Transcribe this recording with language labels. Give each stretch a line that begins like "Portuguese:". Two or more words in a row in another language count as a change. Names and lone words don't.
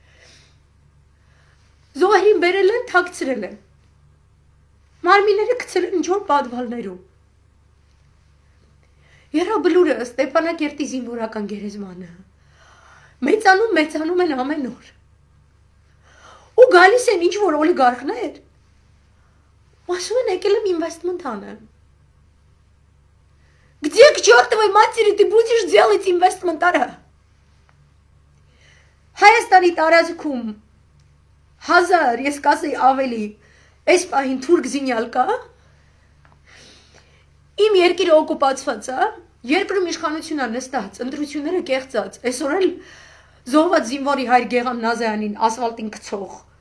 Armenian: Զոհերին բերել են, թաքցրել են։ Մարմինները գցել են ինչ-որ պատվալներում։ Եռաբլուրը Ստեփանակերտի զինվորական գերեզմանը։ Մեծանում են ամեն օր։ Ու գալիս են ինչ-որ օլիգարխներ։ Ասում են եկել եմ ինվեստմենտ անեմ։
Russian: Где к чертовой матери ты будешь делать инвестментара?
Armenian: Հայաստանի տարածքում 1000, ես կասեի ավելի, այս պահին թուրք զինյալ կա, իմ երկիրը օկուպացված է, երկրում իշխանությունն է նստած, ընտրությունները կեղծած, այսօր էլ զոհված զինվորի հայր Գեգամ Նազարյանին ասֆալտին գցող։